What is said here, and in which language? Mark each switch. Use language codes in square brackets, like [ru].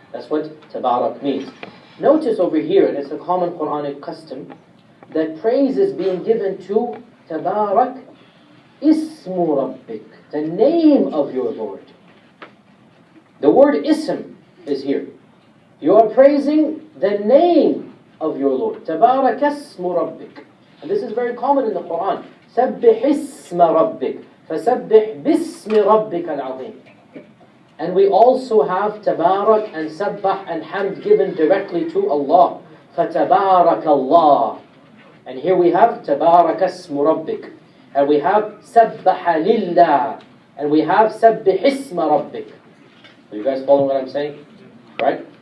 [en] That's what tabarak means. Notice over here, and it's a common Quranic custom, that praise is being given to [ar] tabarak ismu rabbik, [en] the name of your Lord. The word ism is here. You are praising the name of your Lord. [ar] Tabarak ismu rabbik. [en] And this is very common in the Quran. [ar] سبح اسم ربك فسبح باسم ربك العظيم. [en] And we also have tabarak and sabbah and hamd given directly to Allah. [ar] فَتَبَارَكَ اللَّهِ. [en] And here we have tabarak [ar] اسم ربك. [en] And we have [ar] سبح لله. [en] And we have [ar] سبح اسم ربك. [en] Are you guys following what I'm saying? Right?